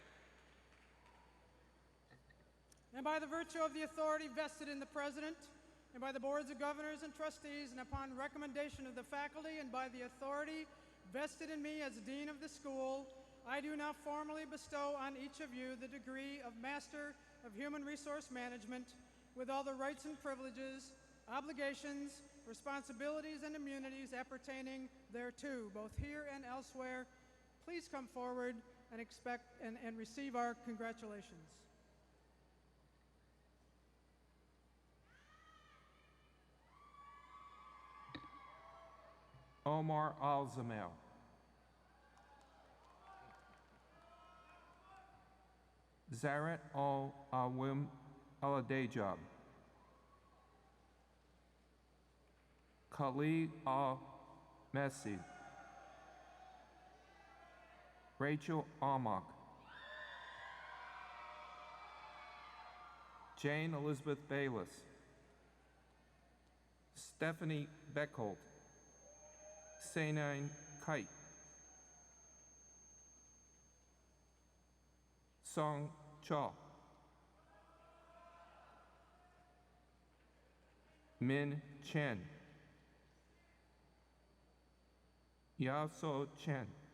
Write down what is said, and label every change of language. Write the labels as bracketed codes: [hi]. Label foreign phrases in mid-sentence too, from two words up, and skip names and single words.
[en] And by the virtue of the authority vested in the President, and by the boards of governors and trustees, and upon recommendation of the faculty, and by the authority vested in me as Dean of the school, I do now formally bestow on each of you the degree of Master of Human Resource Management with all the rights and privileges, obligations, responsibilities, and immunities appertaining thereto, both here and elsewhere. Please come forward and receive our congratulations. Omar Al-Zamel. Zaret Al-Awim Al-Adejab. Khalid Al-Messi. Rachel Almach. Jane Elizabeth Bayless. Stephanie Beckholt. Sainine Kite. Song Cha. Min Chen. Yao So Chen.